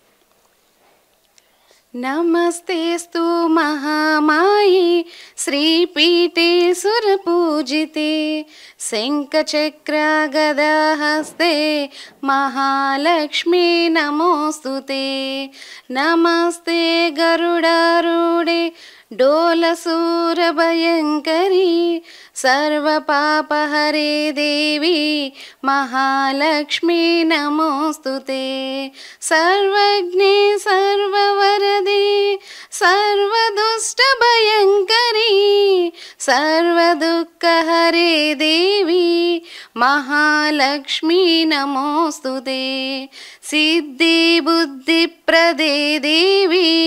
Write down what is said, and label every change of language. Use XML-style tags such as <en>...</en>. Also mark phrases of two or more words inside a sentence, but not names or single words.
<sa>నమస్తేస్తు మహామాయి శ్రీపీఠే సురపూజితే శంఖచక్ర గదాహస్తే మహాలక్ష్మీ నమోస్తుతే నమస్తే గరుడారూఢే డోలసూరభయంకరీ सर्वपापहरे देवी महालक्ष्मी नमोस्तुते सर्वज्ञे सर्ववरदे सर्वदुष्टभयङ्करी सर्वदुःखहरे देवी महालक्ष्मी नमोस्तुते सिद्धि बुद्धिप्रदे देवी</sa>